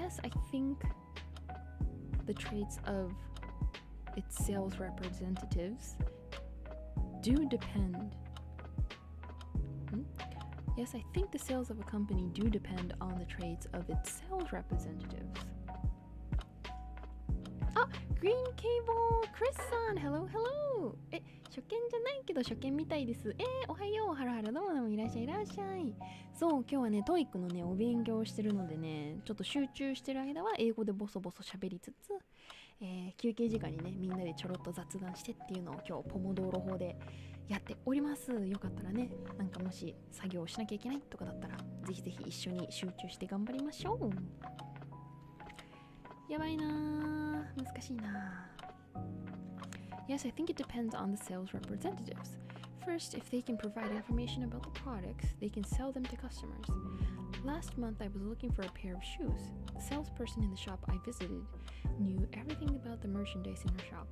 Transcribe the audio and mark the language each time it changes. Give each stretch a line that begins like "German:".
English: Yes, I think the traits of its sales representatives do depend. Yes, I think the sales of a company do depend on the traits of its sales representatives.
Japanese: あ、Green Cable Chris さん
English: Hello Hello
Japanese: 初見じゃないけど初見みたいです。おはよう、ハラハラどうもいらっしゃいいらっしゃい。そう、今日はね、トイックのね、お勉強をしてるのでね、ちょっと集中してる間は英語でボソボソ喋りつつ、休憩時間にね、みんなでちょろっと雑談してっていうのを今日ポモドーロ法でやっております。よかったらね、なんかもし作業しなきゃいけないとかだったら、ぜひぜひ一緒に集中して頑張りましょう。やばいなー、難しいなー。
English: Yes, I think it depends on the sales representatives. First, if they can provide information about the products, they can sell them to customers. Last month, I was looking for a pair of shoes. The salesperson in the shop I visited knew everything about the merchandise in her shop.